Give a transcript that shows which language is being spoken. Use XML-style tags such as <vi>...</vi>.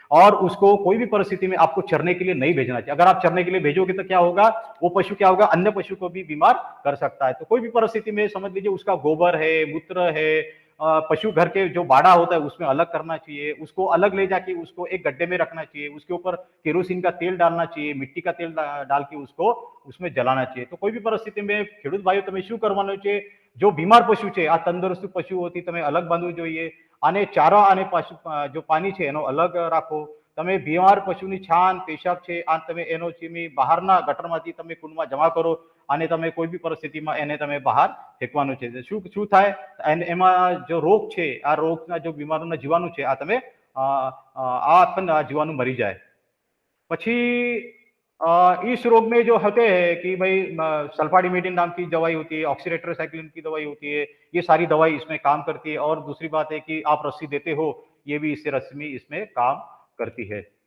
<hi>और उसको कोई भी परिस्थिति में आपको चरने के लिए नहीं भेजना चाहिए। अगर आप चरने के लिए भेजोगे तो क्या होगा, वो पशु क्या होगा, अन्य पशु को भी बीमार कर सकता है। तो कोई भी परिस्थिति में समझ लीजिए उसका गोबर है, मूत्र है, पशु घर के जो बाड़ा होता है उसमें अलग करना चाहिए, उसको अलग ले जाके उसको एक गड्ढे में रखना चाहिए, उसके ऊपर केरोसिन का तेल डालना चाहिए, मिट्टी का तेल डाल के उसको उसमें जलाना चाहिए। तो कोई भी परिस्थिति में</hi> <gu>ખેડૂત ભાઈઓ તમે શું કરવાનું છે, जो बीमार पशु છે, આ તંદુરસ્ત પશુઓથી તમે अलग બાંધવું જોઈએ, અને ચારા અને जो पानी છે એનો अलग રાખો। તમે બીમાર પશુની છાણ પેશાબ છે આ તમે એનો ચીમી બહારના ગટરમાંથી તમે કુંડમાં જમા કરો, અને તમે કોઈ બી પરિસ્થિતિમાં એને તમે બહાર ફેંકવાનું છે। શું શું થાય, એમાં जो रोग છે, આ રોગના जो બીમારોના જીવાણુ છે આ તમે આ પણ આ જીવાણુ મરી જાય।</gu> <hi>પછી इस रोग में जो होते हैं कि भाई सल्फाडिमेटिन नाम की दवाई होती है, ऑक्सीटेट्रासाइक्लिन की दवाई होती है, ये सारी दवाई इसमें काम करती है। और दूसरी बात है कि आप रस्सी देते हो, ये भी इससे रस्मी इसमें काम करती है।</hi>